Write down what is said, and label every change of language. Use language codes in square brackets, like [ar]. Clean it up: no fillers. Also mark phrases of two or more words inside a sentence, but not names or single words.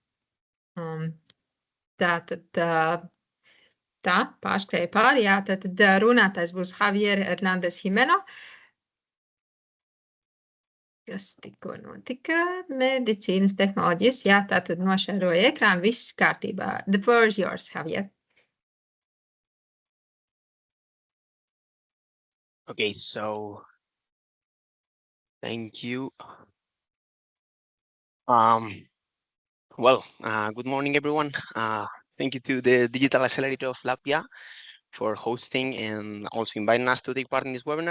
[lv] Tātad tā, pārskrēja pāri, jā, tad runātājs būs Javier Hernández Jimeno. Kas tikko notika? Medicīnas tehnoloģijas, jā, tātad nošēroja ekrānu, viss kārtībā. [en] The floor is yours, Javier. Okay, so thank you. Good morning, everyone. Thank you to the Digital Accelerator of Latvia for hosting and also inviting us to take part in this webinar.